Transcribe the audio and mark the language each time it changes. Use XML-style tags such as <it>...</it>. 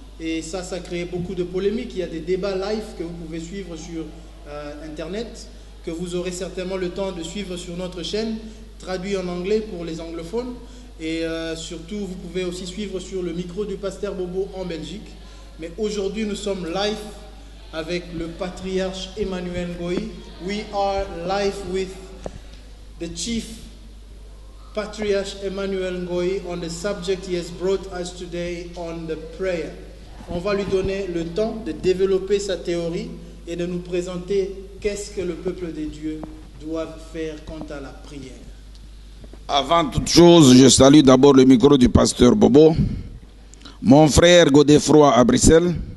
<fr>Et ça crée beaucoup de polémiques. Il y a des débats live que vous pouvez suivre sur Internet, que vous aurez certainement le temps de suivre sur notre chaîne, traduit en anglais pour les anglophones. Et surtout, vous pouvez aussi suivre sur le micro du pasteur Bobo en Belgique. Mais aujourd'hui, nous sommes live avec le patriarche Emmanuel Ngoyi.</fr> <en>We are live with the chief patriarch Emmanuel Ngoyi on the subject he has brought us today on the prayer.</en> <fr>On va lui donner le temps de développer sa théorie et de nous présenter qu'est-ce que le peuple de Dieu doit faire quant à la prière. Avant toute chose, je salue d'abord le micro du pasteur Bobo, mon frère Godefroy à Bruxelles.</fr>